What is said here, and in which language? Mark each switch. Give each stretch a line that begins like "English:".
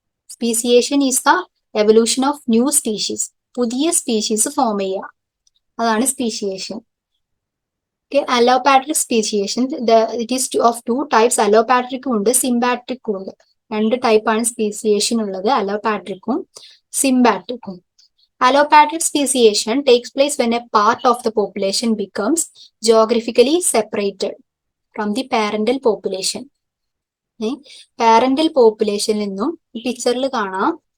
English: Speciation is the evolution of new species.
Malayalam: പുതിയ species form ചെയ്യുക, അതാണ് speciation.
English: Allopatric speciation, it is of 2 types.
Malayalam: അലോപാട്രിക്കും ഉണ്ട്, സിംബാട്രിക്കും ഉണ്ട്. 2 ടൈപ്പാണ് സ്പീസിയേഷൻ ഉള്ളത്, അലോപാട്രിക്കും സിംബാട്രിക്കും.
English: Allopatric speciation takes place when a part of the population becomes geographically separated from the parental population.
Malayalam: Parental പോപ്പുലേഷനിൽ നിന്നും ഈ പിക്ചറിൽ കാണാം.